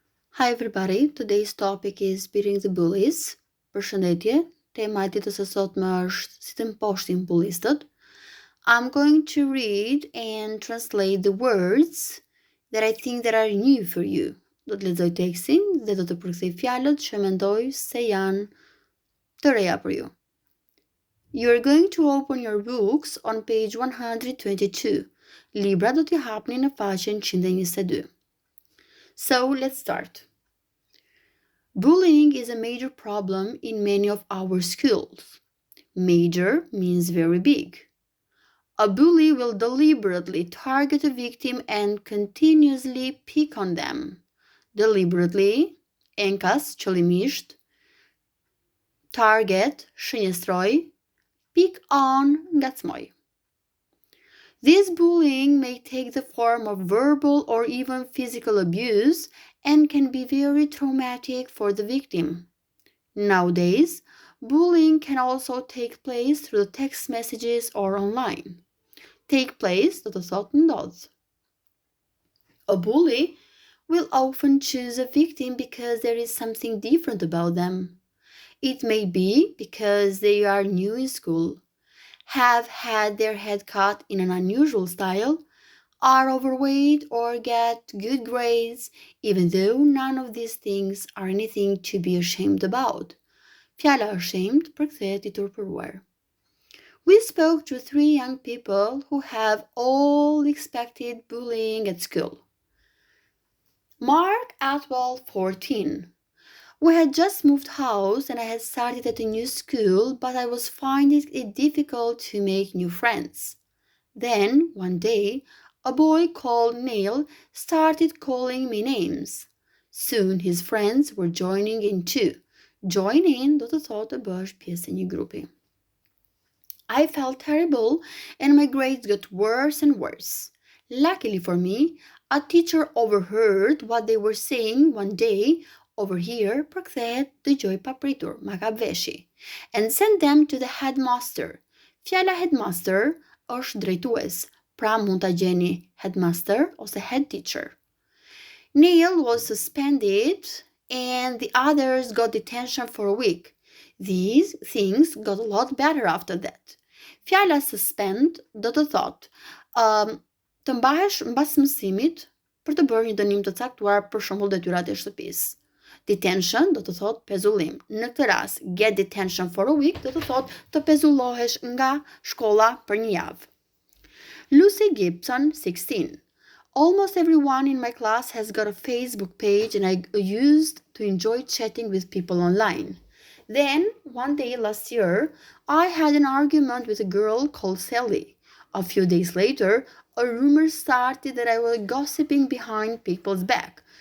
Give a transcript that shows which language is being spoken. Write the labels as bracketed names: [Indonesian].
[English] Hi everybody, today's topic is beating the bullies. [Albanian] Përshëndetje, tema e ditës së sotme është si të mposhtim bullistët. [English] I'm going to read and translate the words that I think that are new for you. [Albanian] Do të lexoj tekstin dhe do të përkthej fjalët që mendoj se janë të reja për ju. [English] You're going to open your books on page 122. [Albanian] Libra do t'i hapni në faqen 122. [English] So, let's start. Bullying is a major problem in many of our schools. Major means very big. A bully will deliberately target a victim and continuously pick on them. [Albanian] Deliberately, enkas, qëllimisht, target, shënjestroj, pick on, ngacmoj. [English] This bullying may take the form of verbal or even physical abuse and can be very traumatic for the victim. Nowadays, bullying can also take place through text messages or online. [Albanian] Take place do të thotë ndodh. [English] A bully will often choose a victim because there is something different about them. It may be because they are new in school, have had their head cut in an unusual style, are overweight, or get good grades, even though none of these things are anything to be ashamed about. [Albanian] Fjala ashamed përkthehet I turpëruar. [English] We spoke to 3 young people who have all expected bullying at school. Mark Atwell, 14. We had just moved house and I had started at a new school, but I was finding it difficult to make new friends. Then, one day, a boy called Neil started calling me names. Soon his friends were joining in too. [Albanian] Join in do të thotë të bësh pjesë e një grupi. [English] I felt terrible and my grades got worse and worse. Luckily for me, a teacher overheard what they were saying one day. Over here, [Albanian] përkthehet dëgjoj papritur, ma kap veshi, [English] and sent them to the headmaster. [Albanian] Fjala headmaster është drejtues, pra mund ta gjeni headmaster ose head teacher. [English] Neil was suspended and the others got detention for a week. These things got a lot better after that. [Albanian] Fjala suspend do të thotë të mbahesh mbas mësimit për të bërë një dënim të caktuar, për shembull detyrat e shtëpisë. Detention do të thotë pezullim. Në këtë rast, [English] get detention for a week [Albanian] do të thotë të pezullohesh nga shkolla për një javë. [English] Lucy Gibson, 16. Almost everyone in my class has got a Facebook page and I used to enjoy chatting with people online. Then, one day last year, I had an argument with a girl called Sally. A few days later, a rumor started that I was gossiping behind people's back.